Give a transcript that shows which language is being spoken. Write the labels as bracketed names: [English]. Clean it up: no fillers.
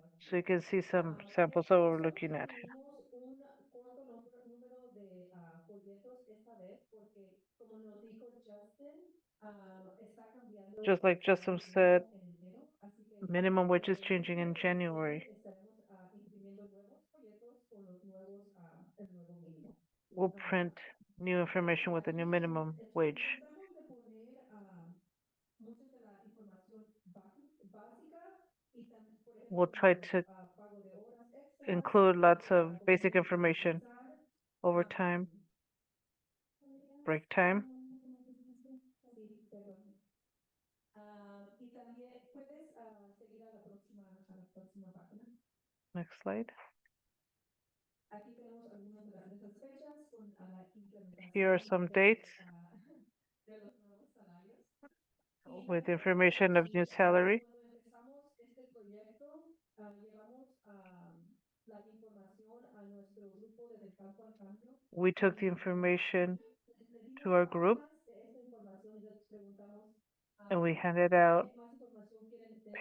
[English] So you can see some samples that we're looking at. [Spanish] Tenemos un corto número de folletos esta vez porque como nos dijo Justin, está cambiando. [English] Just like Justin said, [Spanish] en enero, así que [English] minimum wage is changing in January. [Spanish] estaremos imprimiendo nuevos folletos con los nuevos, el nuevo mínimo. [English] We'll print new information with the new minimum wage. [Spanish] Tratamos de poner mucha de la información básica y también, por ejemplo, [English] We'll try to [Spanish] pago de horas extras, [English] include lots of basic information, overtime, break time. [Spanish] Sí, perdón. Y también puedes seguir a la próxima página. [English] Next slide. [Spanish] Aquí tenemos algunas de esas fechas con la implementación. [English] Here are some dates [Spanish] De los nuevos salarios. [English] with information of new salary. [Spanish] Cuando empezamos este proyecto, llevamos la información a nuestro grupo de Del Campo al Cambio. [English] We took the information to our group [Spanish] Esta información y les preguntamos [English] and we handed out [Spanish] qué más información quieren tener.